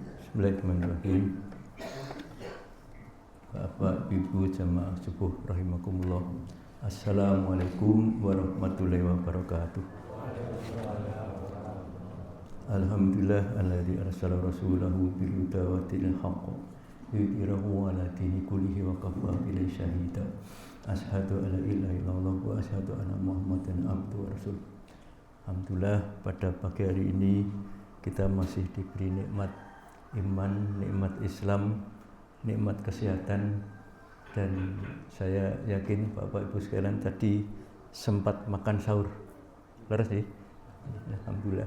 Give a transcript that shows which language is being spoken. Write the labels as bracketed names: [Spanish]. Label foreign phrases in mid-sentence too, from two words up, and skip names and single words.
[Indonesian] Bismillahirrahmanirrahim. Bapak Ibu jamaah subuh rahimakumullah. [Arabic] السلام عليكم ورحمة الله وبركاته. الحمد لله الذي أرسل رسوله بالهدى ودين الحق يظهره على دين كله وكفى بالله شهيدا. أشهد ألا إله إلا الله وأشهد أن محمدا عبده ورسوله. [Indonesian] Alhamdulillah pada pagi hari ini kita masih diberi nikmat iman, nikmat Islam, nikmat kesehatan, dan saya yakin Bapak Ibu sekalian tadi sempat makan sahur. Laras sih? Alhamdulillah.